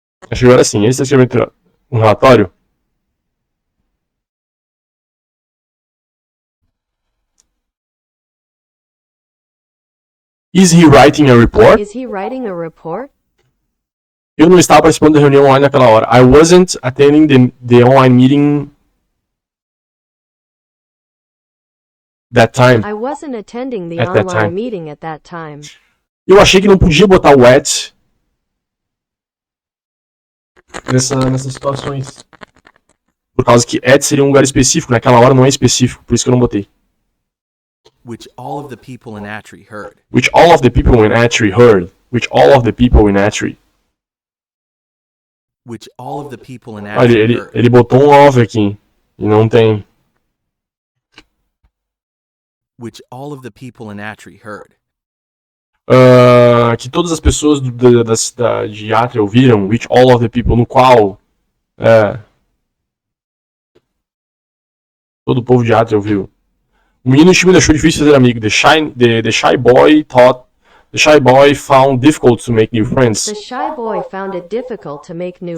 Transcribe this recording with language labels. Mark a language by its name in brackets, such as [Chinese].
[Portuguese] Acho que agora sim, ele está escrevendo um relatório. [English] Is he writing a report? Is he writing a report? [Portuguese] Eu não estava participando da reunião online naquela hora. [English] I wasn't attending the online meeting that time. I wasn't attending the At that online time. meeting at that time. [Portuguese] Eu achei que não podia botar o at nessas situações. Por causa que at seria um lugar específico, naquela hora não é específico, por isso que eu não botei. [English] Which all of the people in Atri heard. Which all of the people in Atri heard. Which all of the people in Atri. Which all of the people in [Portuguese] Olha, [English] Atri heard. [Portuguese] ele botou um of aqui. E não tem. [English] Which all of the people in Atri heard. [Portuguese] Que todas as pessoas da cidade de Atri ouviram. [English] Which all of the people, [Portuguese] no qual. Todo o povo de Atri ouviu. O menino tímido achou difícil fazer amigo. [English] The shy boy found difficult to make new friends. The shy boy found it difficult to make new